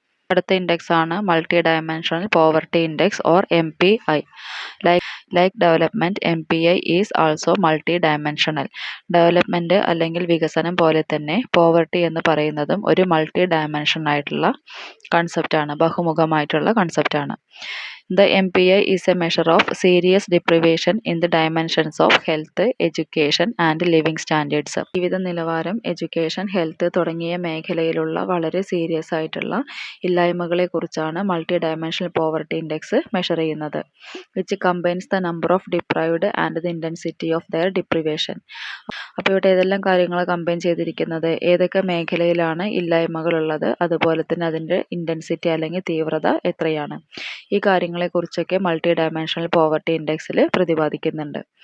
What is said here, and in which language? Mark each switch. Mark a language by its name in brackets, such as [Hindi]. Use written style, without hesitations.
[Malayalam] അടുത്ത ഇൻഡെക്സ് ആണ് multi dimensional poverty index or MPI. [English] Like development, MPI is also multi dimensional. [Malayalam] Development അല്ലെങ്കിൽ വികസനം പോലെ തന്നെ പോവർട്ടി എന്ന് പറയുന്നതും ഒരു മൾട്ടി ഡയമെൻഷൻ ആയിട്ടുള്ള കൺസെപ്റ്റാണ്, ബഹുമുഖമായിട്ടുള്ള കൺസെപ്റ്റാണ്. [English] The MPI is a measure of serious deprivation in the dimensions of health, education and living standards. [Malayalam] ജീവിത നിലവാരം, എഡ്യൂക്കേഷൻ, ഹെൽത്ത് തുടങ്ങിയ മേഖലയിലുള്ള വളരെ സീരിയസ് ആയിട്ടുള്ള ഇല്ലായ്മകളെ കുറിച്ചാണ് multi dimensional poverty index measure ചെയ്യുന്നത്. [English] Which combines the number of deprived and the intensity of their deprivation. [Malayalam] അപ്പോൾ ഇവിടെ ഏതെല്ലാം കാര്യങ്ങൾ കമ്പൈൻ ചെയ്തിരിക്കുന്നത്? ഏതൊക്കെ മേഖലയിലാണ് ഇല്ലായ്മകളുള്ളത്, അതുപോലെ തന്നെ അതിൻ്റെ ഇൻറ്റൻസിറ്റി അല്ലെങ്കിൽ തീവ്രത എത്രയാണ്, ഈ കാര്യങ്ങളെക്കുറിച്ചൊക്കെ മൾട്ടി ഡയമെൻഷണൽ പോവർട്ടി ഇൻഡെക്സിൽ പ്രതിപാദിക്കുന്നുണ്ട്.